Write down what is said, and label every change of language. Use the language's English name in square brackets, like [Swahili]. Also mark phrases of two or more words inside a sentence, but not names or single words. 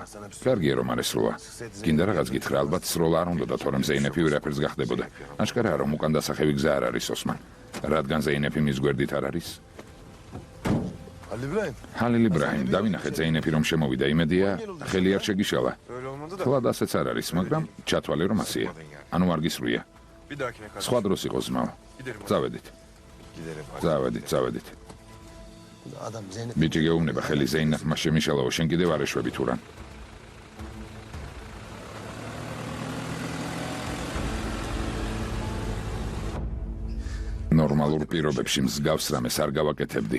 [Georgian] კარგია რომ არ ესროლა. გინდა რაღაც გითხრა, ალბათ სროლა არ უნდოდა, თორემ ზეინეფი ვერაფერს გახდებოდა. აშკარაა რომ უკან დასახევი გზა არ არის ოსმან. რადგან ზეინეფი მის გვერდით არ არის. ჰალილ იბრაჰიმ, დავინახეთ ზეინეფი რომ შემოვიდა, იმედია ხელი არ შეგიშალა. [Turkish] öyle olmadı da. [Georgian] თლად ასეც არ არის, მაგრამ ჩათვალე რომ ასია. ანუ არ გისვრია. [Turkish] Bir dahakine karşı. [Georgian] სხვა დროს იყოს ძმაო. [Turkish] Giderim. [Georgian] წავედით. წავედით. [Turkish] Adam Zeynep. [Georgian] ბიჭი გეუბნება ხელი ზეინეფმა შემიშალაო, შენ კიდევ არ ეშვები თურან. ნორმალურ პირობებში მსგავს რამეს არ გავაკეთებდი.